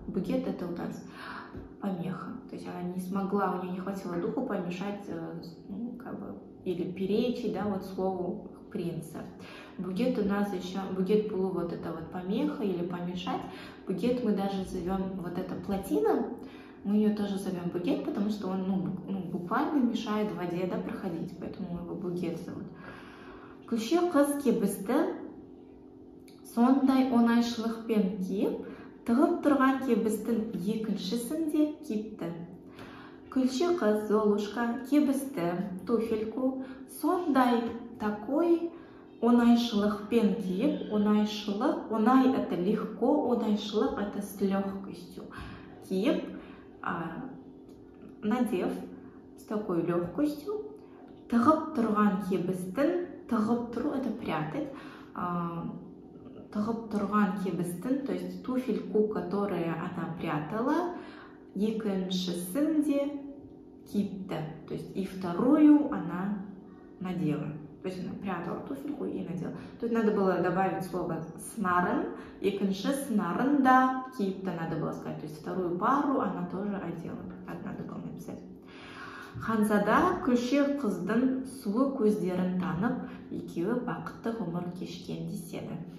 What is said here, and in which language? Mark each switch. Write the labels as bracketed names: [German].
[Russian] Букет это у нас помеха. То есть она не смогла, у нее не хватило духу помешать, ну, как бы, или перечить, да, вот слову принца. Бугет у нас еще, бугет булу, вот это вот помеха или помешать. Бугет мы даже зовем, вот эта плотина, мы ее тоже зовем бугет, потому что он, ну, буквально мешает воде, да, проходить, поэтому мы его бугет зовут. [Kazakh] Күлше қыз кебісті сондай оңайшылықпен киіп, тығып тұрған кебістің екіншісінде кипті. Күлше қыз, [Russian] Золушка, [Kazakh] кебісті, [Russian] туфельку, [Kazakh] сондай [Russian] такой [Kazakh] оңайшылықпен киіп, оңайшылық, оңай [Russian] это легко, [Kazakh] оңайшылық [Russian] это с легкостью. [Kazakh] Киіп, [Russian] надев с такой легкостью, [Kazakh] тығып тұрған кебістің, тығып тұру [Russian] это прятать, тығып тұрған кебістің, то есть туфельку, которую она прятала, [Kazakh] екіншісінде кипті, [Russian] то есть и вторую она надела. То есть она прятала туфельку и надела. Тут надо было добавить слово снарын, [Kazakh] екінші снарын да кипті [Russian] надо было сказать. То есть вторую пару она тоже одела. Надо было написать. [Kazakh] Ханзада күлше қыздың сұлу көздерін танып, екеуі бақытты ғұмыр кешкен деседі.